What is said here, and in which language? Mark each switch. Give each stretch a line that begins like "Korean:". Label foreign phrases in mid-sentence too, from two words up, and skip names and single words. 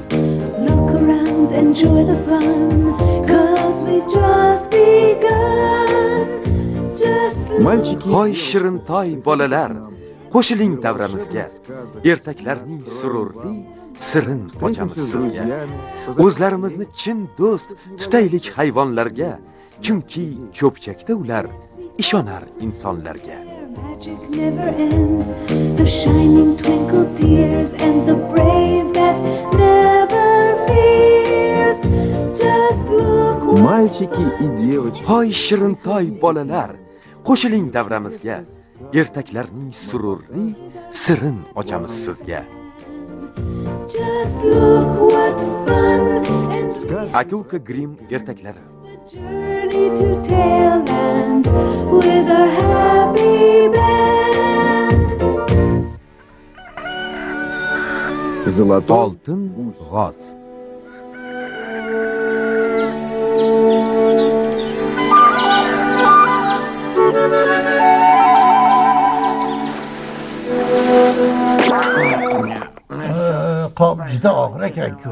English: Look around, enjoy the fun, 'cause we've just begun.
Uzbek: Hoy shirintoy bolalar, qo'shiling davramizga. Ertaklarning sururli sirin ochamiz sizga. O'zlarimizni chin do'st tutaylik hayvonlarga, chunki cho'pchakda ular ishonar insonlarga.
English: Magic never ends. The shining twinkle tears and the brave that never fears. Just look.
Russian: Мальчики и девочки.
Uzbek: Hoy shirintoy bolalar, qo'shiling davramizga. Ertaklarning sururli sirin ochamiz sizga.
English: Just look what fun and
Uzbek: Aka-uka Grimm ertaklari.
English: journey to Tailland with a happy band.
Uzbek: Oltin g'oz. Qop juda og'ir ekan-ku.